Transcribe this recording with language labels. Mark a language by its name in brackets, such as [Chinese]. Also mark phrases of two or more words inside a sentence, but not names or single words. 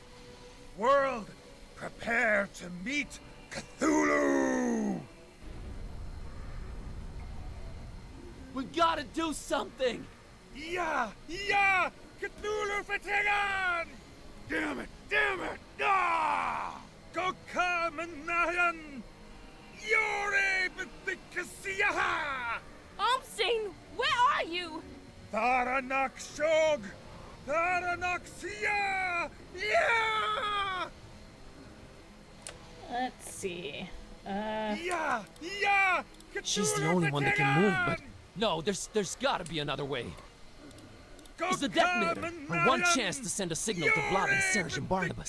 [English] World, prepare to meet Cthulhu! We gotta do something! Yeah! Cthulhu Fatigan! Damn it! Ah! Gokamanayan! Yore Bithikasiyaha! Almstein, where are you? Tharanak Shog! Tharanaxia! Yeah! Let's see. Yeah! She's the only one that can move, but no, there's gotta be another way. It's the detonator. Our one chance to send a signal to Blob and Serge and Barnabas.